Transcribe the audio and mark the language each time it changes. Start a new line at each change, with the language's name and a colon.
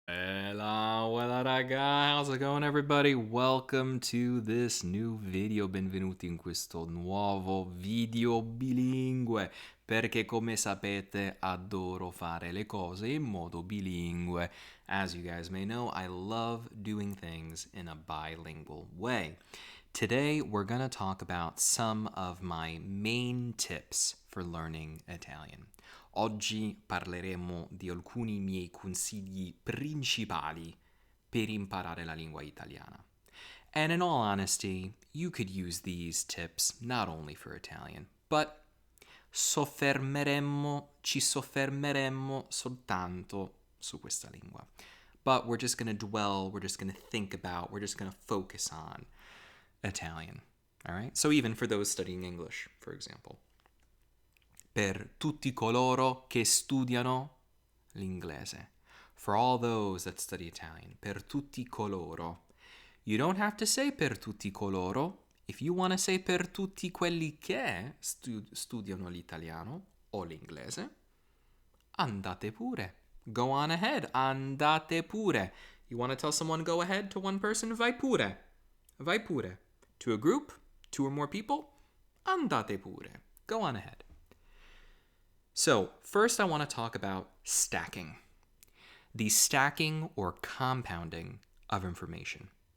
English: How's it going, everybody? Welcome to this new video.
Italian: Benvenuti in questo nuovo video bilingue. Perché, come sapete, adoro fare le cose in modo bilingue.
English: As you guys may know, I love doing things in a bilingual way. Today, we're going to talk about some of my main tips for learning Italian.
Italian: Oggi parleremo di alcuni miei consigli principali per imparare la lingua italiana.
English: And in all honesty, you could use these tips not only for Italian, but
Italian: ci soffermeremmo soltanto su questa lingua.
English: But we're just going to dwell, we're just going to think about, we're just going to focus on Italian. All right? So even for those studying English, for example.
Italian: Per tutti coloro che studiano l'inglese.
English: For all those that study Italian.
Italian: Per tutti coloro.
English: You don't have to say
Italian: per tutti coloro.
English: If you want to say
Italian: per tutti quelli che studiano l'italiano o l'inglese, andate pure.
English: Go on ahead.
Italian: Andate pure.
English: You want to tell someone go ahead to one person?
Italian: Vai pure. Vai pure.
English: To a group, 2 or more people,
Italian: andate pure.
English: Go on ahead. So, first I want to talk about stacking. The stacking or compounding of information.